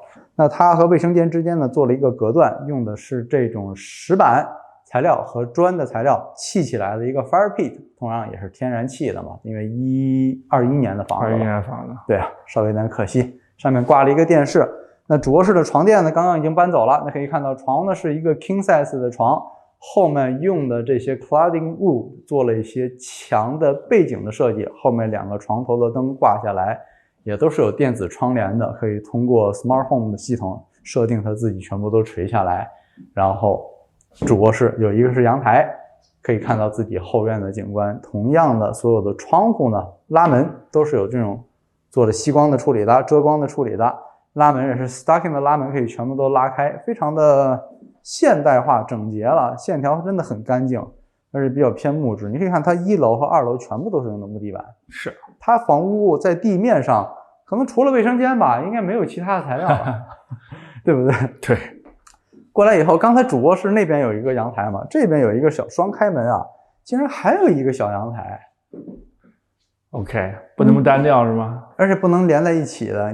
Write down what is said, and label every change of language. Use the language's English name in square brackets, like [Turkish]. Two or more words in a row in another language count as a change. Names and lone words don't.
[Chinese] 那它和衛生間之間呢做了一個隔斷，用的是這種石板材料和磚的材料砌起來的一個 fire pit， 同樣也是天然氣的嘛，因為21年的房子，21 年的房子，對啊，稍微有點可惜。上面掛了一個電視。那主臥室的床墊呢，剛剛已經搬走了。那可以看到床呢是一個 [English] king size [Chinese] 的床，後面用的這些 [English] cladding wood [Chinese] 做了一些牆的背景的設計，後面兩個床頭的燈掛下來，也都是有電子窗簾的，可以通過 [English] smart home [Chinese] 的系統設定它自己全部都垂下來。然後主臥室有一個是陽台，可以看到自己後院的景觀。同樣的，所有的窗戶呢，拉門都是有這種做了吸光的處理的，遮光的處理的。拉門也是 stocking 的拉門，可以全部都拉開，非常的現代化整潔了，線條真的很乾淨，而且比較偏木質。你可以看它1樓和2樓全部都是用的木地板，是它房屋在地面上可能除了衛生間吧，應該沒有其他的材料了，對不對？對。過來以後，剛才主臥室那邊有一個陽台嘛，這邊有一個小雙開門啊，竟然還有一個小陽台。 OK， 不那麼單調是嗎？而且不能連在一起的。